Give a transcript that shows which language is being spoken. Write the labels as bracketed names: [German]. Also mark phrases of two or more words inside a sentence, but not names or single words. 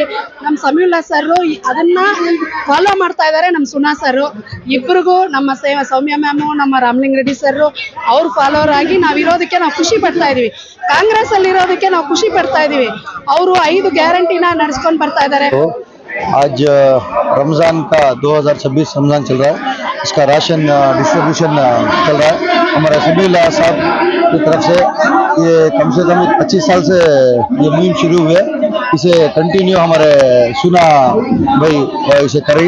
[Kannada] ನಮ್ಮ ಸಮೀವುಲ್ಲಾ ಸರ್ ಅದನ್ನ ಫಾಲೋ ಮಾಡ್ತಾ ಇದ್ದಾರೆ. ನಮ್ಮ ಸುನಾ ಸರ್ ಇಬ್ಬರಿಗೂ, ನಮ್ಮ ಸೌಮ್ಯ ಮ್ಯಾಮು, ನಮ್ಮ ರಾಮಲಿಂಗ ರೆಡ್ಡಿ ಸರ್ ಅವ್ರ ಫಾಲೋವರ್ ಆಗಿ ನಾವಿರೋದಕ್ಕೆ ನಾವು ಖುಷಿ ಪಡ್ತಾ ಇದೀವಿ. ಕಾಂಗ್ರೆಸ್ ಅಲ್ಲಿ ಇರೋದಕ್ಕೆ ನಾವು ಖುಷಿ ಪಡ್ತಾ ಇದೀವಿ. ಅವರು 5 ಗ್ಯಾರಂಟಿನ ನಡೆಸ್ಕೊಂಡು ಬರ್ತಾ ಇದ್ದಾರೆ. [Hindi] आज रमज़ान का 2026 रमज़ान चल रहा है, इसका [English] ration distribution [Hindi] चल रहा है. हमारे समीउल्लाह साहब की तरफ से ये कम से कम 25 साल से ये मुहिम शुरू हुई है. इसे कंटिन्यू हमारे सुना भाई इसे करें.